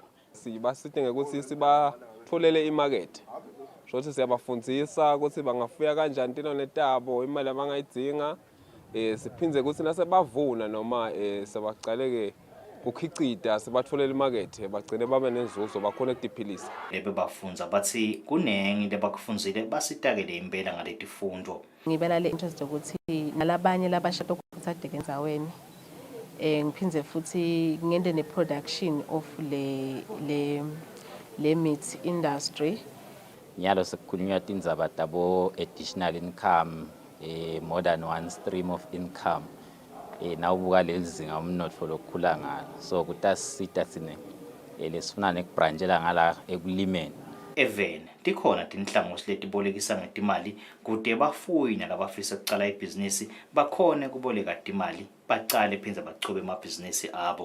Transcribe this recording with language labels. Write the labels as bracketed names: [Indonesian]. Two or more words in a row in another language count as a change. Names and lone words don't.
[Swati] Sibasite ngekuthi sibatholele imarket shothi siyabafundzisa ukuthi bangafuya kanjani tinone tabo imali abangayidzinga siphindze ukuthi nasebavuna noma sebaqaleke kukhicita sibatholele imarket bagcine babe nenzuzo bakhona ukudiphilisa. Lebe bafundza bathi kunengi lebakufundzile basitakele impela ngaletifundo. Ngibela le interest ukuthi nalabanye labasha lokuthathe endzaweni ngiphindze futhi ngende ne- [English] production of [Swati] le [English] meat industry. [Swati] Nyalo sekukhulunywa tindzaba tabo [English] additional income more than one stream of income [Swati] nawubuka lelizinga umnotfo lokukhula ngalo so kutasita sine lesifuna nekubranchela ngala ekulimeni. Even tikhona tinhlangosi letibolekisa ngetimali kude bafuyi nalabafisa ukucala ibhizinisi bakhone kuboleka timali baqale phindze bachube emabhizinisi abo.